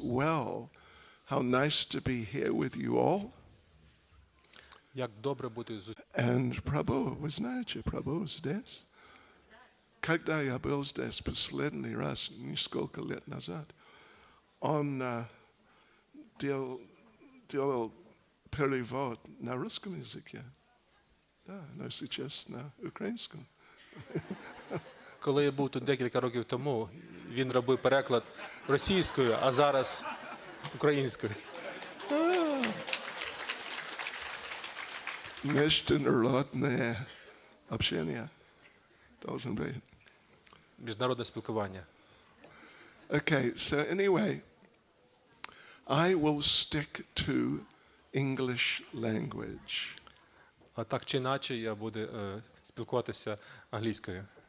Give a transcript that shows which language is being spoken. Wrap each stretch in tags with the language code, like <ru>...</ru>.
<en>Well, how nice to be here with you all.</en> <uk>Як добре бути з</uk> <ru>And Prabhu, вы знаете, Prabhu здесь. Когда я был здесь последний раз, несколько лет назад, он делал перевод на русском языке. Да, но сейчас на украинском.</ru> <uk>Коли я був тут декілька років тому, він робив переклад російською, а зараз українською.</uk> <ru>Международное общение должен быть.</ru> <uk>Міжнародне спілкування.</uk> <en>Okay, so anyway, I will stick to English language.</en> <uk>А так чи інакше я буду спілкуватися англійською.</uk>